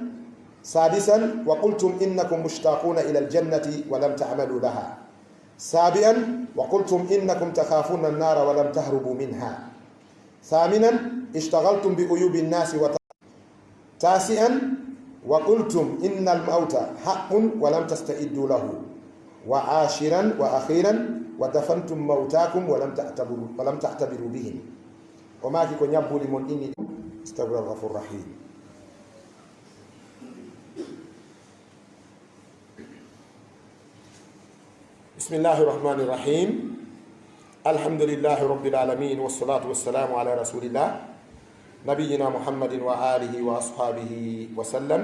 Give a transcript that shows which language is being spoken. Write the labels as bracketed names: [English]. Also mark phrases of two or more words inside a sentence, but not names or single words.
[Arabic] سادسا وقلتم إنكم مشتاقون إلى الجنة ولم تعملوا لها سابعا وقلتم إنكم تخافون النار ولم تهربوا منها ثامنا اشتغلتم بعيوب الناس وتاسعا وقلتم إن الموت حق ولم تستعدوا له وعاشرا وأخيرا ودفنتم موتاكم ولم تعتبروا بهم [Fula] o maki ko ñabbuli mon inni [Arabic] أستغفر الله غفور رحيم. بسم الله الرحمن الرحيم الحمد لله رب العالمين والصلاة والسلام على رسول الله نبينا محمد وآله وأصحابه وسلم.